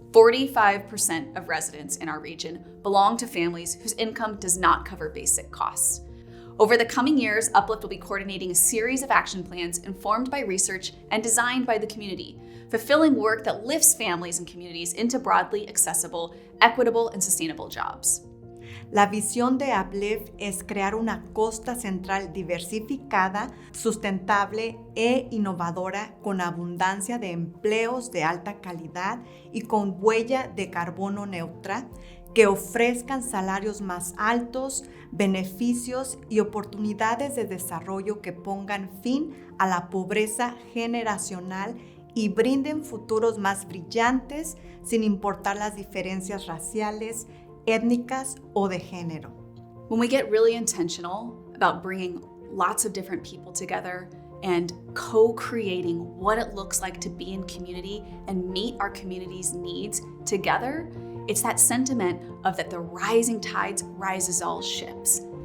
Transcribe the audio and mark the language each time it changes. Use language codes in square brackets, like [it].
[en] 45% of residents in our region belong to families whose income does not cover basic costs. Over the coming years, Uplift will be coordinating a series of action plans informed by research and designed by the community, fulfilling work that lifts families and communities into broadly accessible, equitable, and sustainable jobs. [es] La visión de Uplift es crear una costa central diversificada, sustentable e innovadora, con abundancia de empleos de alta calidad y con huella de carbono neutra, que ofrezcan salarios más altos, beneficios y oportunidades de desarrollo que pongan fin a la pobreza generacional y brinden futuros más brillantes sin importar las diferencias raciales, étnicas o de género. [en] When we get really intentional about bringing lots of different people together and co-creating what it looks like to be in community and meet our community's needs together, it's that sentiment of that the rising tides rises all ships.